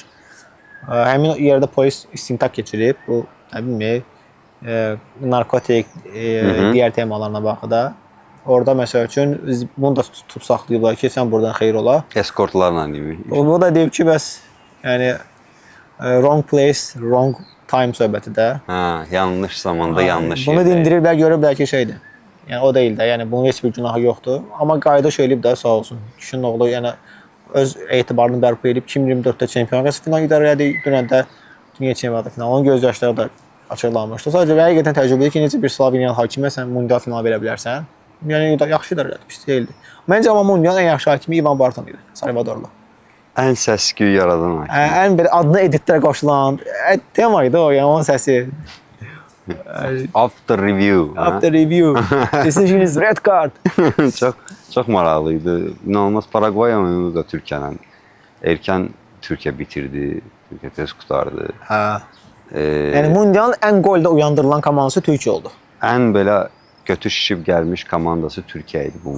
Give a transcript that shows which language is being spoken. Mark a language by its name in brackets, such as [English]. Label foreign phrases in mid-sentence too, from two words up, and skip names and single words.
[Azerbaijani] Həmin yerdə polis istintaq keçirib. Bu nə bilmək, narkotik, digər temalarına baxı da. Orada məsəl üçün bunu da tutub saxlayıblar ki, sən buradan xeyir ola. Eskortlarla deyim. Onu da deyib ki, bəs yəni [English] wrong place, wrong time [Azerbaijani] söhbəti də. Yanlış zamanda, yanlış yerdə. Bunu dindiriblər, görüblər ki, şeydir. Yəni o deyil də, yəni bunun heç bir günahı yoxdur. Amma qayda söyləyib də sağ olsun. Kişinin oğlu yəni öz etibarını bərpa edib 2024-də Çempionlar Liqası finalı idarə etdi. Dünən də Dünya Çempionatı finalı. Onun göz yaşları da açıqlanmışdı. Sadəcə həqiqətən təcrübəli ki, necə bir Sloveniyalı hakimə sən mundial finalı verə bilərsən. Yəni yaxşı idarə etdi, pis deyildi. Məncə amma mundialın ən yaxşı hakimi İvan Barton idi, Salvadorlu. Ən səs-küy yaradan hakim. Ən belə adını editlərə qoşulan tema idi o, yəni onun səsi. [English] After review. After review. Decision is red card. [Azerbaijani] Çox maraqlı idi. İnanılmaz Paragvay oyunu da Türkiyənin. Erkən Türkiyə bitirdi. Türkiyə tez qurtardı. Hə. Yəni mundialın ən golda uyandırılan komandası Türkiyə oldu. Ən belə götür şişib gəlmiş komandası Türkiyə idi bu.